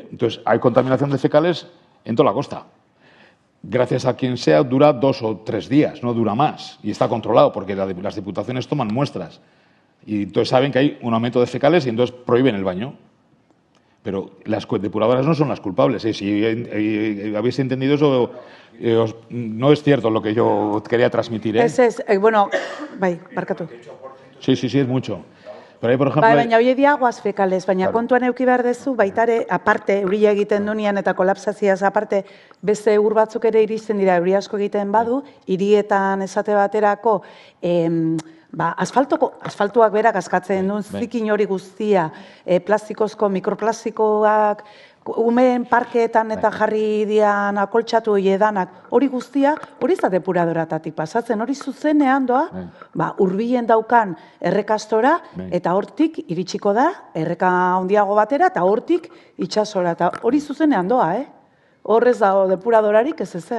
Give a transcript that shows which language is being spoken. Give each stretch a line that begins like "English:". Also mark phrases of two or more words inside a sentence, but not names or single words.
Spanish: Entonces, hay contaminación de fecales en toda la costa. Gracias a quien sea, dura 2 o 3 días, no dura más. Y está controlado porque las diputaciones toman muestras. Y entonces saben que hay un aumento de fecales y entonces prohíben el baño. Pero las depuradoras no son las culpables. Si habéis entendido eso, no es cierto lo que yo quería transmitir.
Basque: Bueno, bai, barkatu.
Spanish: Sí, es mucho. Pero ahí, por ejemplo...
Basque: Baina hori di
Spanish: aguas fekales,
Basque: baina kontuan eduki behar dezu, baitare, aparte, euria egiten dunean eta kolapsaziaz aparte, beste ur batzuk ere iristen dira, euria asko egiten badu, hirietan esate baterako, asfaltuak berak askatzen duen zikin hori guztia, plastikozko, mikroplastikoak, umeen parkeetan eta jarri dian akoltxatu edanak, hori guztia, hori ez da depuradoratatik pasatzen, hori zuzenean doa, hurbilen daukan errekastora, eta hortik iritsiko da, erreka handiago batera, eta hortik itsasora, eta hori zuzenean doa, Horrez dago depuradorarik ez ezer.